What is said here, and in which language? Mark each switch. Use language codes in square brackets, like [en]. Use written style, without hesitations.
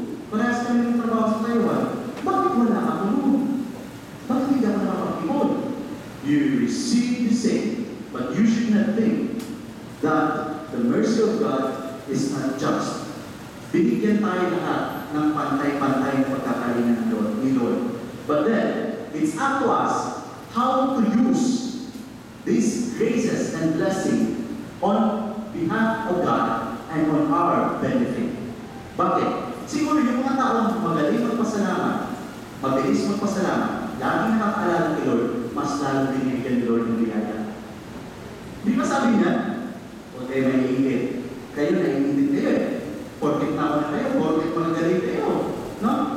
[tl] Parehas kami ng trabaho sa Taiwan. Bakit wala ako noon? Bakit hindi ako nakapag-ipon? [en] You receive the same, but you should not think that the mercy of God is not just. [tl] Binigyan tayo lahat ng pantay-pantay na pagkakalingan ni Lord. [en] But then, it's up to us how to use these graces and blessing on behalf of God and on our benefit. [tl] Bakit? Siguro yung mga taong magaling magpasalamat, mabilis magpasalamat, laging nakakaalala kay Lord, mas lalo binibigyan ni Lord ng biyaya. Di ba sabi niya? Huwag kayo maiingit. Kayo naiingit kayo eh. Porkit na na kayo, porkit magagaling kayo. No?